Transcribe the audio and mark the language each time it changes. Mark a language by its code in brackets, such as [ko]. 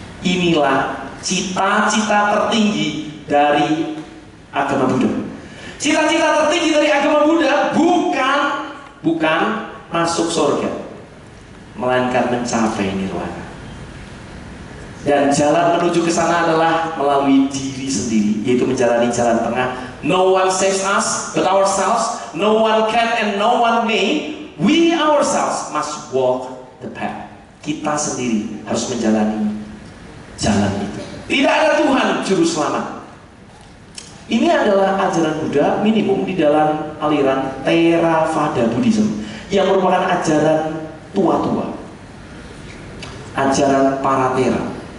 [id] Inilah cita-cita tertinggi dari agama Buddha. Cita-cita tertinggi dari agama Buddha bukan masuk surga, melainkan mencapai nirwana. Dan jalan menuju ke sana adalah melalui diri sendiri, yaitu menjalani jalan tengah. [en] No one saves us but ourselves. No one can and no one may. We ourselves must walk the path. [id] Kita sendiri harus menjalani jalan itu. Tidak ada Tuhan juru selamat. Ini adalah ajaran Buddha minimum di dalam aliran Theravada Buddhism, yang merupakan ajaran tua-tua, ajaran para Thera.